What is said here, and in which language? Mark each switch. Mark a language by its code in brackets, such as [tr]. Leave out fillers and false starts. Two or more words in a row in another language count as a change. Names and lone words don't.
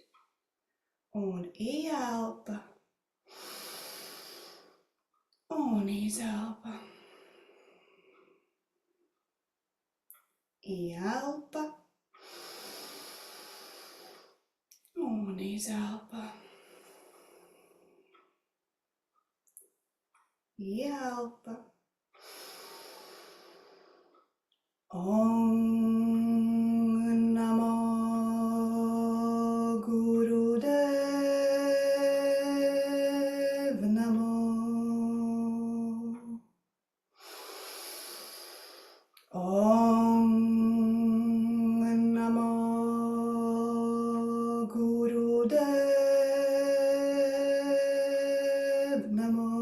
[lv] Un ieelpa, un izelpa. Ieelpa, un izelpa. Ieelpa. [sa] Om Namo Gurudev Namo. Om Namo Gurudev Namo.